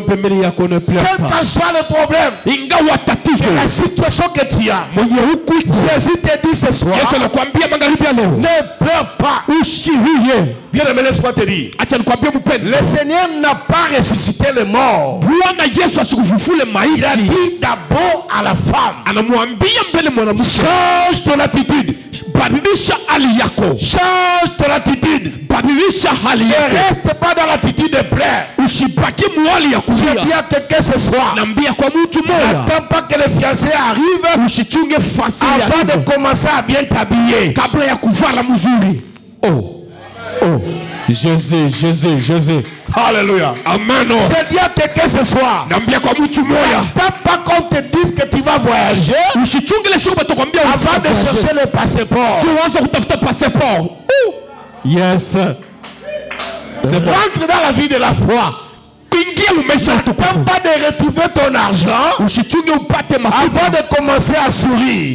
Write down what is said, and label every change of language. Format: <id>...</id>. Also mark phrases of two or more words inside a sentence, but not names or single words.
<fr>qu'en soit le problème, la situation que tu as, Jésus te dit ce soir, ne pleure pas. Bien aimé, laisse-moi te dire, le Seigneur n'a pas ressuscité les morts. Il a dit d'abord à la femme, change ton attitude.</fr> <sw>badilisha hali yako.</sw> <fr>Change ton attitude.</fr> <sw>Badilisha hali yako.</sw> <fr>Ne reste pas dans l'attitude de plaire.</fr> <sw>Usibaki mwali ya kulia.</sw> <fr>Je dis à quelqu'un ce soir.</fr> <sw>Nambia kwa mtu moja.</sw> <fr>N'attends pas que les fiancés arrivent.</fr> <sw>Usichunge fasi ya</sw> <fr>avant de commencer à bien t'habiller.</fr> <sw>Kabla ya kuvala mzuri. Oh.</sw> <fr>Jésus. Alléluia. Amen. Je dis à quelqu'un ce soir.</fr> <sw>Nambia kwa mtu moja.</sw> <fr>N'attends pas qu'on te dise que tu vas voyager.</fr> <sw>Usichunge le siku batakwambia</sw> <fr>avant de chercher le passeport. Tu vas</fr> <sw>kutafuta passeport.</sw> <en>Yes.</en> <fr>C'est bon. Rentre dans la vie de la foi. N'attends pas de retrouver ton argent avant de commencer à sourire.</fr>